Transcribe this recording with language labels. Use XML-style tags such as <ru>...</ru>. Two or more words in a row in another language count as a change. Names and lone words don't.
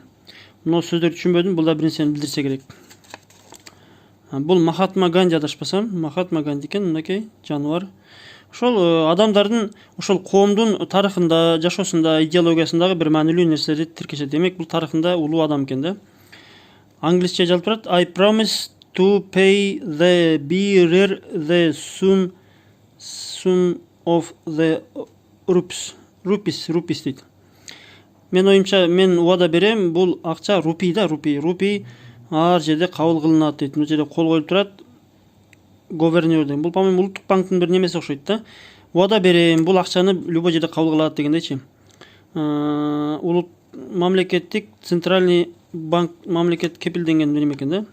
<ky>Но сөздөрдү түшүнбөдүм, бул да бир нерсени билдирсе керек. Бул Махатма Ганди адашпасам, Махатма Ганди экен, мынакей жаныбар. Ошол адамдардын, ошол коомдун тарыхында, жашоосунда, идеологиясындагы бир маанилүү нерселерди тиркешет. Демек, бул тарыхында улуу адам экен да. Англисче жазылып турат.</ky> <en>I promise to pay the bearer the sum of the rupees дейт.</en> <ky>Мен оюмча, мен убада берем, бул акча рупий да, рупий ар жерде кабыл кылынат дейт. Бул жерде кол коюлуп турат. Говернер деген. Бул по-моему улуттук банктын бир немеси окшойт да. Убада берем, бул акчаны любой жерде кабыл кылат дегендейчи. Улут мамлекеттик центральный банк, мамлекет кепилденген неме экен да.</ky>